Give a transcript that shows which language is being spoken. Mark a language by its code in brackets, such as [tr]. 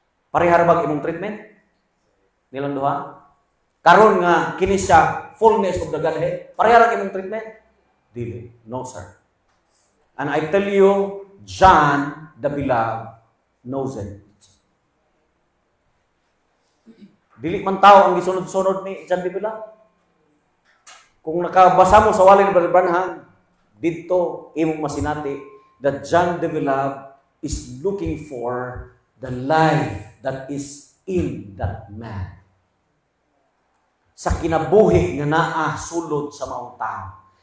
[ceb] Parehara bang imong treatment nilang duha? Karon nga kini siya [en] fullness of the Godhead, [ceb] parehara imong treatment? Dili. [en] No, sir. And I tell you, John the Beloved knows it. [ceb] Dili man tao ang gisunod-sunod ni John the Beloved. Kung nakabasa mo sa wali ni Brother Branham, dito imong masinati [en] that John the Beloved is looking for the life that is in that man. [ceb] Sa kinabuhi nga naa sulod sa maong tao.